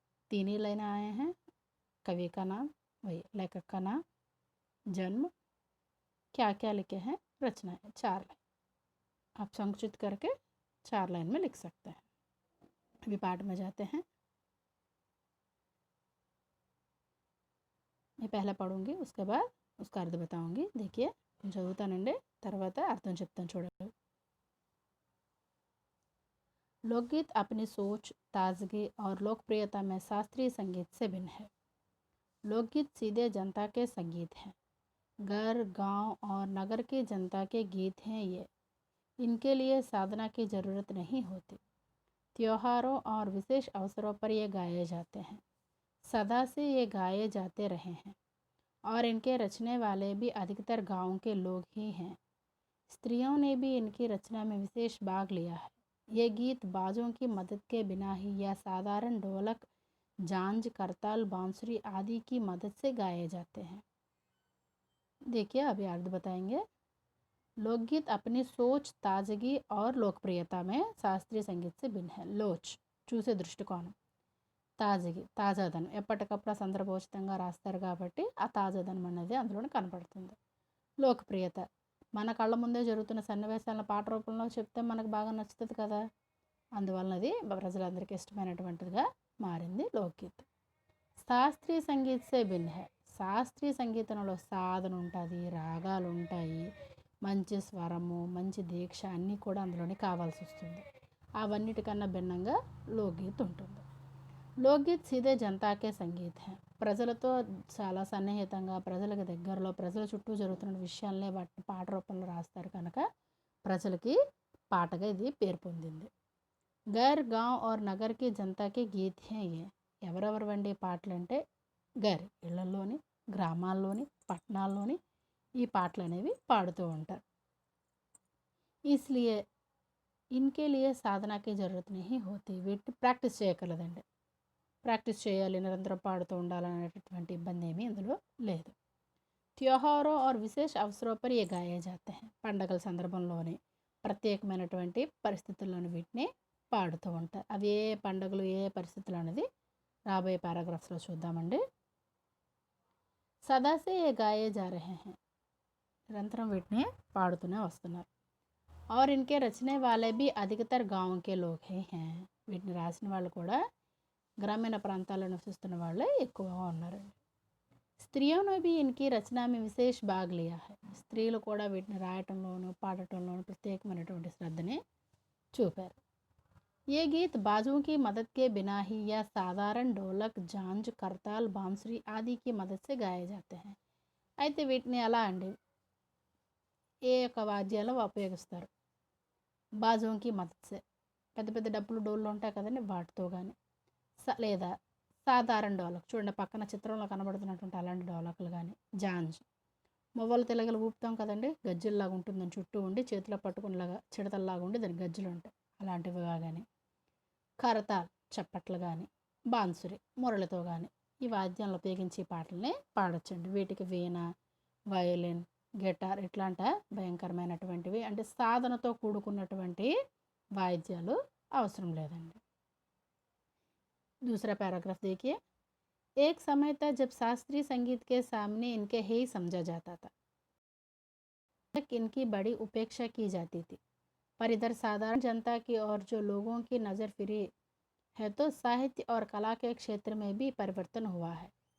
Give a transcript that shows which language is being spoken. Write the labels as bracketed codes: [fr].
[hi] 3 ही line आए हैं। कवि का नाम, वही लेखक का नाम, जन्म, क्या क्या लिखे हैं, रचनाएं। 4 लाइन आप संकुचित करके 4 लाइन में लिख सकते हैं। अभी पाठ में जाते हैं। मैं पहले पढ़ूंगी, उसके बाद उसका अर्थ बताऊंगी। देखिए, [te] చదువుతానండి, తర్వాత అర్థం చెప్తాను చూడండి। [hi] लोकगीत अपनी सोच, ताजगी और लोकप्रियता में शास्त्रीय संगीत से भिन्न है। लोकगीत सीधे जनता के संगीत हैं। घर, गांव और नगर की जनता के गीत हैं ये। इनके लिए साधना की ज़रूरत नहीं होती। त्योहारों और विशेष अवसरों पर ये गाए जाते हैं। सदा से ये गाए जाते रहे हैं और इनके रचने वाले भी अधिकतर गाँव के लोग ही हैं। स्त्रियों ने भी इनकी रचना में विशेष भाग लिया है। ये गीत बाजों की मदद के बिना ही या साधारण ढोलक, झांझ, करताल, बांसुरी आदि की मदद से गाए जाते हैं। देखिए, अभी अर्थ बताएंगे। लोकगीत अपनी सोच, ताजगी और लोकप्रियता में शास्त्रीय संगीत से भिन्न है। [te] लोच, చూసే దృష్టికోణం. తాజగి, తాజాదనం, ఎప్పటికప్పుడు సందర్భోచితంగా రాస్తారు కాబట్టి ఆ తాజాదనం అనేది అందులోనే కనపడుతుంది. లోకప్రియత, మన కళ్ళ ముందే జరుగుతున్న సన్నివేశాలను పాట రూపంలో చెప్తే మనకు బాగా నచ్చుతుంది కదా, అందువలన అది ప్రజలందరికీ ఇష్టమైనటువంటిదిగా మారింది లోక్గీత్. [hi] శాస్త్రీయ సంగీత్ సే భిన్న హై. [te] శాస్త్రీయ సంగీతంలో సాధన ఉంటుంది, రాగాలు ఉంటాయి, మంచి స్వరము, మంచి దీక్ష అన్నీ కూడా అందులోనే కావాల్సి వస్తుంది. అవన్నిటికన్నా భిన్నంగా లోక్గీత్ ఉంటుంది. [hi] లోక్గీత్ సీదే జనతాకే సంగీత్ హై. [te] ప్రజలతో చాలా సన్నిహితంగా, ప్రజలకు దగ్గరలో, ప్రజల చుట్టూ జరుగుతున్న విషయాలనే వాటిని పాట రూపంలో రాస్తారు కనుక ప్రజలకి పాటగా ఇది పేరు పొందింది. [hi] గర్, గాంవ్ और నగర్ की जनता के गीत हैं ये. [te] ఎవరెవరు వండి పాటలు అంటే గర్, ఇళ్లలోని, గ్రామాల్లోని, పట్టణాల్లోని ఈ పాటలు అనేవి పాడుతూ ఉంటారు. [hi] इसलिए इनके लिए साधना की ज़रूरत नहीं होती. [te] వీటిని ప్రాక్టీస్ చేయగలదండి. ప్రాక్టీస్ చేయాలి, నిరంతరం పాడుతూ ఉండాలనేటటువంటి ఇబ్బంది ఏమీ ఇందులో లేదు. [hi] त्योहारों और विशेष अवसरों पर ये गाए जाते हैं. [te] పండగల సందర్భంలోని, ప్రత్యేకమైనటువంటి పరిస్థితుల్లోని వీటిని పాడుతూ ఉంటారు. అవి ఏ పండుగలు, ఏ పరిస్థితులు అనేది రాబోయే పారాగ్రాఫ్స్లో చూద్దామండి. [hi] సదా సే ये गाए जा रहे हैं. [te] నిరంతరం వీటిని పాడుతూనే వస్తున్నారు. [hi] और इनके रचने वाले भी अधिकतर गाँव के लोग ही हैं. [te] వీటిని రాసిన వాళ్ళు కూడా గ్రామీణ ప్రాంతాల్లో నివసిస్తున్న వాళ్ళే ఎక్కువగా ఉన్నారండి. [hi] స్త్రీయోను भी इनकी रचना में विशेष भाग लिया है. [te] స్త్రీలు కూడా వీటిని రాయటంలోను, పాడటంలోను ప్రత్యేకమైనటువంటి శ్రద్ధని చూపారు. [hi] ये गीत बाजों की मदद के बिना ही या साधारण ढोलक, झांझ, करताल, बांसुरी आदि की मदद से गाए जाते हैं. [te] అయితే వీటిని ఎలా అండి, ఏ యొక్క వాద్యాలు ఉపయోగిస్తారు? [hi] బాజోంకి మదత్సే, [te] పెద్ద పెద్ద డప్పులు, డోళ్ళు ఉంటాయి కదండి, వాటితో కానీ, లేదా సాధారణ డోలక్, చూడండి పక్కన చిత్రంలో కనబడుతున్నటువంటి అలాంటి డోలకులు కానీ, జాంజ్, మువ్వలు తెలగలు ఊపుతాం కదండి, గజ్జెల్లాగా ఉంటుందని చుట్టూ ఉండి చేతిలో పట్టుకునేలాగా చిడతల్లాగా ఉండి దాని గజ్జలు ఉంటాయి, అలాంటివిగా కానీ, కరతాల్, చప్పట్లు కానీ, బాన్సురి, మురళితో కానీ ఈ వాద్యాలను ఉపయోగించి పాటల్ని పాడొచ్చండి. వీటికి వీణ, వయోలిన్, గిటార్ ఇట్లాంటి భయంకరమైనటువంటివి అంటే సాధనతో కూడుకున్నటువంటి వాయిద్యాలు అవసరం లేదండి. [hi] दूसरा पैराग्राफ देखिए. एक समय था जब शास्त्रीय संगीत के सामने इनके ही समझा जाता था. तक इनकी बड़ी उपेक्षा की जाती थी। पर इधर साधारण जनता की और जो लोगों की नज़र फिरी है तो साहित्य और कला के क्षेत्र में भी परिवर्तन हुआ है।